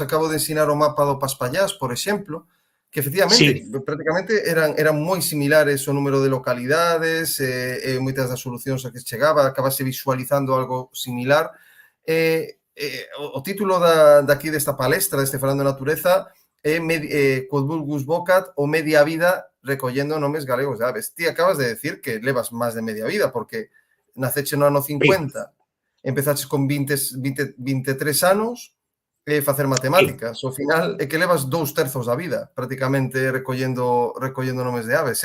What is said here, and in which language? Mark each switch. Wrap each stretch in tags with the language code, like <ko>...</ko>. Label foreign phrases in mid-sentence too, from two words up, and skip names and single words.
<gl>Acabo de ensinar o mapa do Paspallás, por exemplo, que efectivamente, prácticamente eran moi similares o número de localidades e moitas das solucións a que chegaba, acabase visualizando algo similar. o título daqui desta palestra, deste Falando de Natureza, é</gl> <la>Quod vulgus vocat</la> <gl>ou media vida recollendo nomes galegos de aves. Ti acabas de decir que levas máis de media vida, porque naceche no ano 50, empezaches con 23 anos e facer matemáticas. Ao final é que levas 2/3 da vida prácticamente recollendo nomes de aves.</gl>